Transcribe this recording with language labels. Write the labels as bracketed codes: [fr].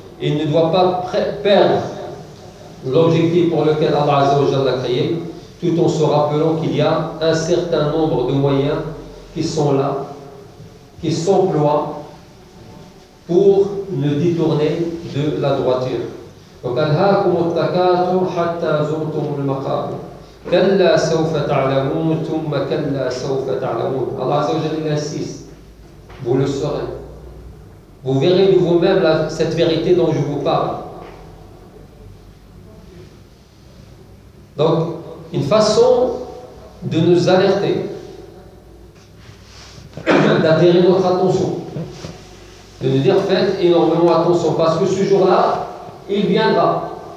[fr] Il ne doit pas perdre l'objectif pour lequel Allah Azza wa Jal l'a créé, tout en se rappelant qu'il y a un certain nombre de moyens qui sont là, qui s'emploient pour ne détourner de la droiture. [ar] Donc, Al-Hakum al-Takatum hatta zumtum al-Maqab. كلا سوف تعلمون ثم كلا سوف تعلمون. [fr] Allah Azza wa Jalla insiste. Vous le saurez. Vous verrez de vous-même cette vérité dont je vous parle. Donc, une façon de nous alerter, d'attirer notre attention, de nous dire faites énormément attention parce que ce jour-là, il viendra.